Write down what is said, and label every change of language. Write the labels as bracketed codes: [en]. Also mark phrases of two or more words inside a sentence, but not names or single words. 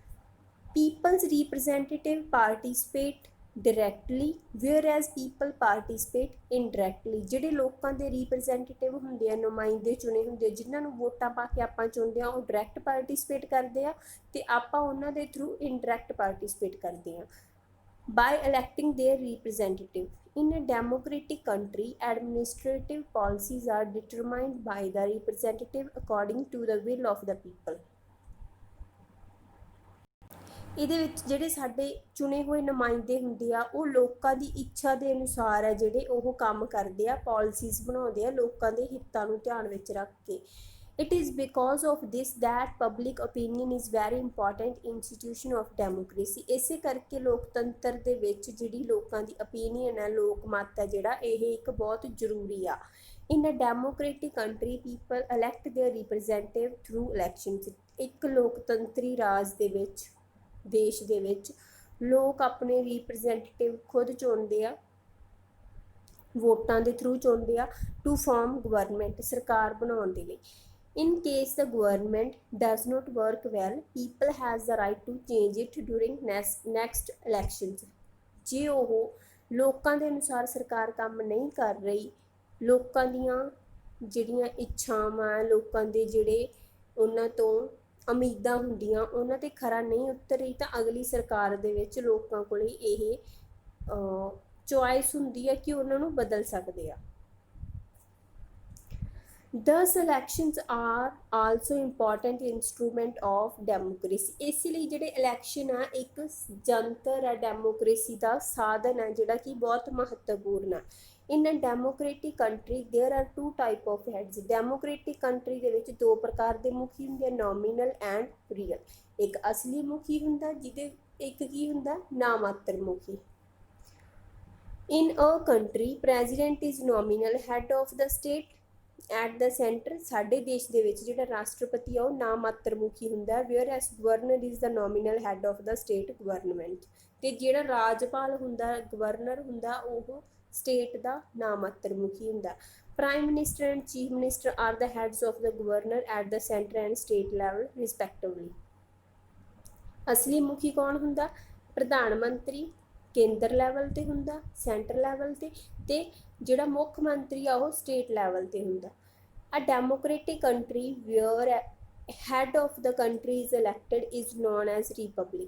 [en] people's representative participate directly whereas people participate indirectly. [pa] ਜਿਹੜੇ ਲੋਕਾਂ ਦੇ ਰਿਪਰੈਜ਼ੈਂਟੇਟਿਵ ਹੁੰਦੇ ਆ, ਨੁਮਾਇੰਦੇ ਚੁਣੇ ਹੁੰਦੇ ਆ, ਜਿਨ੍ਹਾਂ ਨੂੰ ਵੋਟਾਂ ਪਾ ਕੇ ਆਪਾਂ ਚੁਣਦੇ ਆ, ਉਹ [en] direct participate [pa] ਕਰਦੇ ਆ ਤੇ ਆਪਾਂ ਉਹਨਾਂ ਦੇ ਥਰੂ [en] indirect participate [pa] ਕਰਦੇ ਆ [en] by electing their representative. In a democratic country, administrative policies are determined by the representative according to the will of the people. [pa] ਇਹਦੇ ਵਿੱਚ ਜਿਹੜੇ ਸਾਡੇ ਚੁਣੇ ਹੋਏ ਨੁਮਾਇੰਦੇ ਹੁੰਦੇ ਆ ਉਹ ਲੋਕਾਂ ਦੀ ਇੱਛਾ ਦੇ ਅਨੁਸਾਰ ਹੈ ਜਿਹੜੇ ਉਹ ਕੰਮ ਕਰਦੇ ਆ, ਪਾਲਿਸੀਜ਼ ਬਣਾਉਂਦੇ ਆ ਲੋਕਾਂ ਦੇ ਹਿੱਤਾਂ ਨੂੰ ਧਿਆਨ ਵਿੱਚ ਰੱਖ ਕੇ। [en] It is because of this that public opinion is very important institution of democracy. [pa] ਇਸੇ ਕਰਕੇ ਲੋਕਤੰਤਰ ਦੇ ਵਿੱਚ ਜਿਹੜੀ ਲੋਕਾਂ ਦੀ opinion ਹੈ, ਲੋਕ ਮਤ ਹੈ ਜਿਹੜਾ, ਇਹ ਇੱਕ ਬਹੁਤ ਜ਼ਰੂਰੀ ਆ। [en] In a democratic country, people elect their representative through elections. [pa] ਇੱਕ ਲੋਕਤੰਤਰੀ ਰਾਜ ਦੇ ਵਿੱਚ, ਦੇਸ਼ ਦੇ ਵਿੱਚ ਲੋਕ ਆਪਣੇ ਰਿਪਰੈਜ਼ੈਂਟੇਟਿਵ ਖੁਦ ਚੁਣਦੇ ਆ, ਵੋਟਾਂ ਦੇ ਥਰੂ ਚੁਣਦੇ ਆ [en] to form government, [pa] ਸਰਕਾਰ ਬਣਾਉਣ ਦੇ ਲਈ। [en] In case the government does not work well, people has the right to change it during next elections. [pa] ਜੇ ਉਹ ਲੋਕਾਂ ਦੇ ਅਨੁਸਾਰ ਸਰਕਾਰ ਕੰਮ ਨਹੀਂ ਕਰ ਰਹੀ, ਲੋਕਾਂ ਦੀਆਂ ਜਿਹੜੀਆਂ ਇੱਛਾਵਾਂ, ਲੋਕਾਂ ਦੇ ਜਿਹੜੇ ਉਹਨਾਂ ਤੋਂ ਉਮੀਦਾਂ ਹੁੰਦੀਆਂ ਉਹਨਾਂ 'ਤੇ ਖਰਾ ਨਹੀਂ ਉਤਰ ਰਹੀ, ਤਾਂ ਅਗਲੀ ਸਰਕਾਰ ਦੇ ਵਿੱਚ ਲੋਕਾਂ ਕੋਲ ਇਹ ਚੋਇਸ ਹੁੰਦੀ ਹੈ ਕਿ ਉਹਨਾਂ ਨੂੰ ਬਦਲ ਸਕਦੇ ਆ। [en] Thus elections are also important instrument of democracy. [pa] ਇਸ ਲਈ ਜਿਹੜੇ ਇਲੈਕਸ਼ਨ ਆ ਇੱਕ ਜੰਤਰ ਹੈ, ਡੈਮੋਕ੍ਰੇਸੀ ਦਾ ਸਾਧਨ ਹੈ ਜਿਹੜਾ ਕਿ ਬਹੁਤ ਮਹੱਤਵਪੂਰਨ ਹੈ। [en] in a democratic country there are two type of heads. [pa] ਡੈਮੋਕ੍ਰੇਟਿਕ ਕੰਟਰੀ ਦੇ ਵਿੱਚ ਦੋ ਪ੍ਰਕਾਰ ਦੇ ਮੁਖੀ ਹੁੰਦੇ ਆ, [en] nominal and real. [pa] ਇੱਕ ਅਸਲੀ ਮੁਖੀ ਹੁੰਦਾ, ਜਿਹਦੇ ਇੱਕ ਕੀ ਹੁੰਦਾ, ਨਾਮਾਤਰ ਮੁਖੀ। [en] In a country, president is nominal head of the state at the center. [pa] ਸਾਡੇ ਦੇਸ਼ ਦੇ ਵਿੱਚ ਜਿਹੜਾ ਰਾਸ਼ਟਰਪਤੀ ਆ ਉਹ ਨਾਮਾਤਰ ਮੁਖੀ ਹੁੰਦਾ ਹੈ, [en] whereas governor is the nominal head of the state government. [pa] ਤੇ ਜਿਹੜਾ ਰਾਜਪਾਲ ਹੁੰਦਾ, ਗਵਰਨਰ ਹੁੰਦਾ, ਉਹ ਸਟੇਟ ਦਾ ਨਾਮਾਤਰ ਮੁਖੀ ਹੁੰਦਾ। [en] Prime Minister and Chief Minister are the heads of the governor at the center and state level respectively. [pa] ਅਸਲੀ ਮੁਖੀ ਕੌਣ ਹੁੰਦਾ? ਪ੍ਰਧਾਨ ਮੰਤਰੀ ਕੇਂਦਰ ਲੈਵਲ 'ਤੇ ਹੁੰਦਾ, [en] center level [pa] 'ਤੇ, ਤੇ ਜਿਹੜਾ ਮੁੱਖ ਮੰਤਰੀ ਆ ਉਹ [en] state level [pa] 'ਤੇ ਹੁੰਦਾ। [en] a democratic country where head of the country is elected is known as republic.